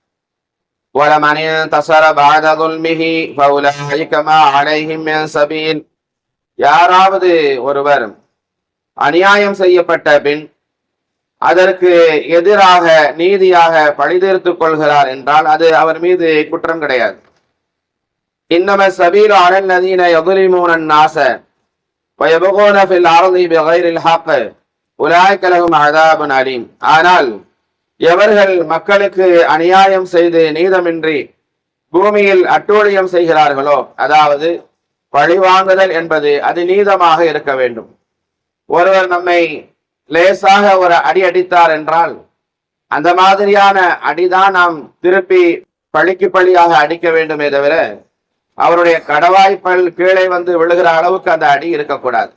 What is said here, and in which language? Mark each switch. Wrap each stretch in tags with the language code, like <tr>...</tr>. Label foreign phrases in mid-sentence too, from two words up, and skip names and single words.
<ar>ولمن انتصر بعد ظلمه فأولئك ما عليهم من سبيل.</ar> <ta>யாராவது ஒருவர் அநியாயம் செய்யப்பட்ட பின் அதற்கு எதிராக நீதியாக பழிதீர்த்துக் கொள்கிறார் என்றால் அது அவர் மீது குற்றம் கிடையாது.</ta> <ar>إنما السبيل على الذين يظلمون الناس ويبغون في الارض بغير الحق اولئك لهم عذاب اليم.</ar> <ta>ஆனால் எவர்கள் மக்களுக்கு அநியாயம் செய்து நீதமின்றி பூமியில் அட்டூழியம் செய்கிறார்களோ, அதாவது பழிவாங்குதல் என்பது அது நீதமாக இருக்க வேண்டும். ஒருவர் நம்மை லேசாக ஒரு அடி அடித்தார் என்றால் அந்த மாதிரியான அடிதான் நாம் திருப்பி பழிக்கு பழியாக அடிக்க வேண்டுமே தவிர அவருடைய கடவாய்ப்பல் கீழே வந்து விழுகிற அளவுக்கு அந்த அடி இருக்கக்கூடாது.</ta>